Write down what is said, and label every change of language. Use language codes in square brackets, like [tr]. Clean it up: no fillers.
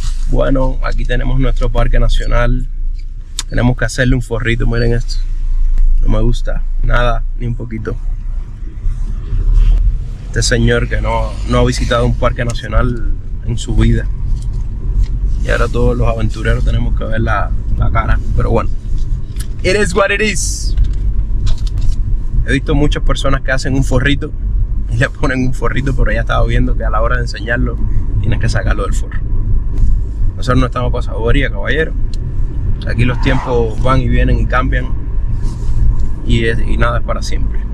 [es] Bueno, aquí tenemos nuestro parque nacional. Tenemos que hacerle un forrito, miren esto. No me gusta, nada, ni un poquito. Este señor que no ha visitado un parque nacional en su vida. Y ahora todos los aventureros tenemos que ver la cara. Pero bueno, [en] it is what it is. [es] He visto muchas personas que hacen un forrito y le ponen un forrito, pero ya estaba viendo que a la hora de enseñarlo tienes que sacarlo del forro. Nosotros no estamos para saboría, caballero. Aquí los tiempos van y vienen y cambian y nada es para siempre.